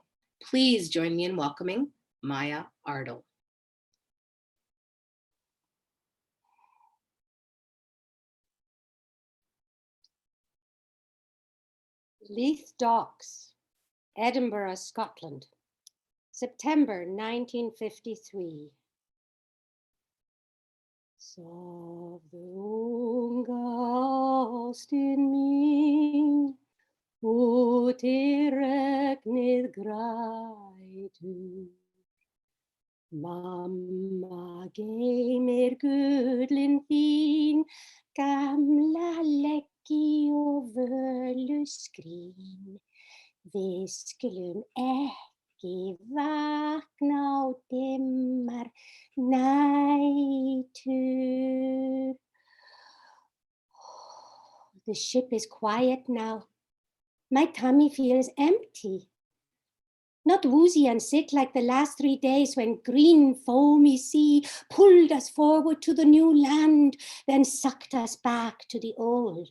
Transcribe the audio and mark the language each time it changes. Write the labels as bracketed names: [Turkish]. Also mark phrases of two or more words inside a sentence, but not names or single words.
[English] Please join me in welcoming Maja Ardal. Leith Docks, Edinburgh, Scotland, September 1953. [Icelandic] Sofðu ástin mín, úti regnið grætur. Mamma geymir gullin þín, gamla leggi og völu skrín. Við skulum ekki vakna á dimmar nætur. [English] The ship is quiet now. My tummy feels empty. Not woozy and sick like the last 3 days when green foamy sea pulled us forward to the new land, then sucked us back to the old.